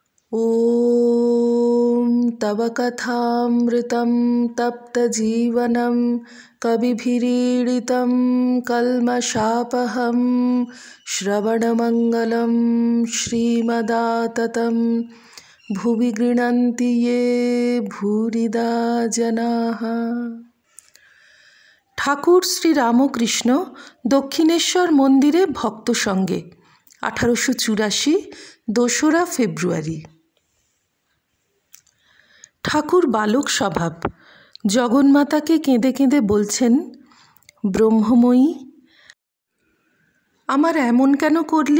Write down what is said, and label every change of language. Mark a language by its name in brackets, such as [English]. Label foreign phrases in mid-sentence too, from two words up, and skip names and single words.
[Sanskrit] ॐ तव कथामृतं तप्तजीवनं कविभिरीडितं कल्मषापहं श्रवणमङ्गलं श्रीमदाततं भुवि गृह्णन्ति ये भूरिदा जनाः। [Bangla] ঠাকুর শ্রী রামকৃষ্ণ দক্ষিণেশ্বর মন্দিরে ভক্ত সঙ্গে 1884 2রা ফেব্রুয়ারি। ঠাকুর বালক স্বভাব। জগন্মাতাকে কেঁদে কেঁদে বলছেন, ব্রহ্মময়ী, আমার এমন কেন করলি?